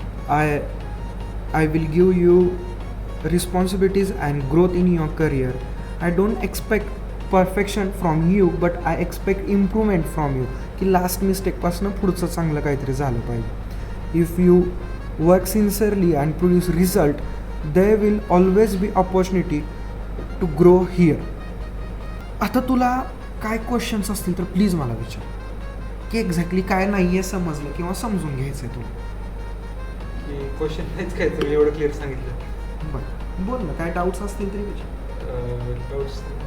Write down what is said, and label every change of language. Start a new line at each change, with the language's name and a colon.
English: I will give you responsibilities and growth in your career. I don't expect perfection from you, but I expect improvement from you.
Marathi: की last मिस्टेकपासून पुढचं चांगलं काहीतरी झालं पाहिजे.
English: If you work sincerely and produce result, there will always be opportunity to grow here.
Marathi: आता तुला काय questions असतील तर प्लीज मला विचार की एक्झॅक्टली काय नाही आहे समजलं किंवा समजून घ्यायचं आहे तुला. क्वेश्चन नाहीच काय, तुम्ही एवढं क्लिअर सांगितलं. बरं बोल ना, काय डाऊट्स असतील तरी विचार. डाऊट्स